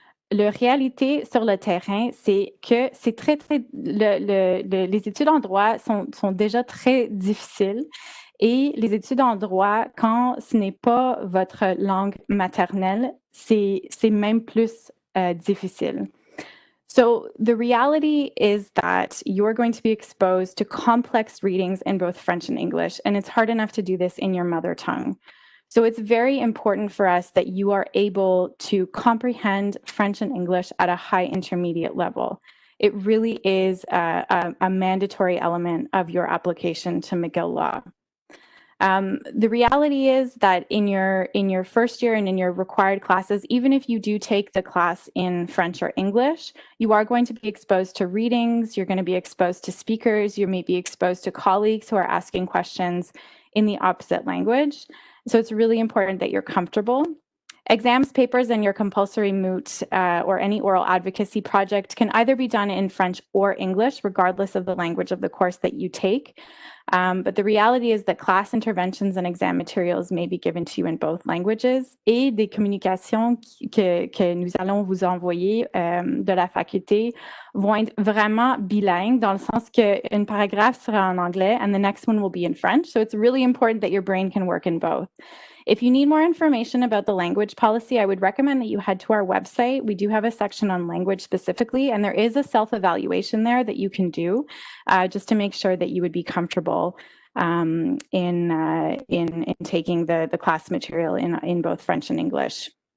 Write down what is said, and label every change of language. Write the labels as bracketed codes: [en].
[fr] La réalité sur le terrain, c'est que c'est les études en droit sont déjà très difficiles. Et les études en droit, quand ce n'est pas votre langue maternelle, c'est même plus difficile. [en] So the reality is that you're going to be exposed to complex readings in both French and English, and it's hard enough to do this in your mother tongue. So it's very important for us that you are able to comprehend French and English at a high intermediate level. It really is a mandatory element of your application to McGill Law. The reality is that in your first year and in your required classes, even if you do take the class in French or English, you are going to be exposed to readings, you're going to be exposed to speakers, you may be exposed to colleagues who are asking questions in the opposite language. So it's really important that you're comfortable. Exams, papers, and your compulsory moot or any oral advocacy project can either be done in French or English, regardless of the language of the course that you take. But the reality is that class interventions and exam materials may be given to you in both languages. [fr] Et des communications que nous allons vous envoyer de la faculté vont être vraiment bilingues, dans le sens qu'un paragraphe sera en anglais [en] and the next one will be in French. So it's really important that your brain can work in both. If you need more information about the language policy, I would recommend that you head to our website. We do have a section on language specifically, and there is a self-evaluation there that you can do just to make sure that you would be comfortable in taking the class material in both French and English.